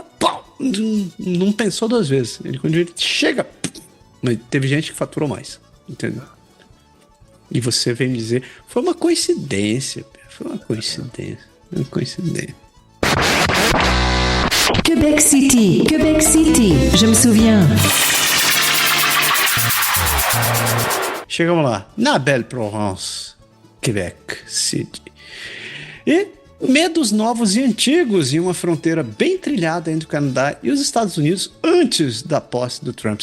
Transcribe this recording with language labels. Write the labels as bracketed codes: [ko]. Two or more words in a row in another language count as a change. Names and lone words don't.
[pt] Pau! Não pensou 2 vezes. Quando ele chega. Mas teve gente que faturou mais, entendeu? E você vem me dizer: foi uma coincidência. Foi uma coincidência. [fr] Quebec City, je me souviens. [pt] Chegamos lá, na Belle Provence, Quebec City. E medos novos e antigos em uma fronteira bem trilhada entre o Canadá e os Estados Unidos antes da posse do Trump.